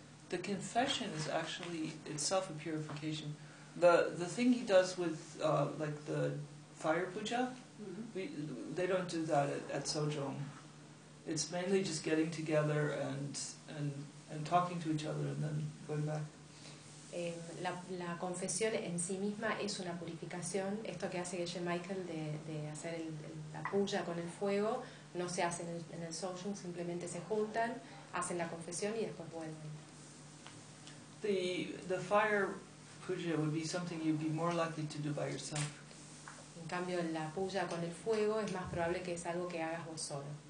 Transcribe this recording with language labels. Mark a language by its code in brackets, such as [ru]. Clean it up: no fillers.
[en] The confession is actually itself a purification. The thing he does with like the fire puja, mm-hmm. They don't do that at Sojong. It's mainly just getting together and talking to each other and then going back. [es] La confesión en sí misma es una purificación. Esto que hace Geshe Michael de hacer la puya con el fuego no se hace en el Sojung, simplemente se juntan, hacen la confesión y después vuelven. [en] The fire puja would be something you'd be more likely to do by yourself. [es] En cambio, la puya con el fuego es más probable que es algo que hagas vos solo.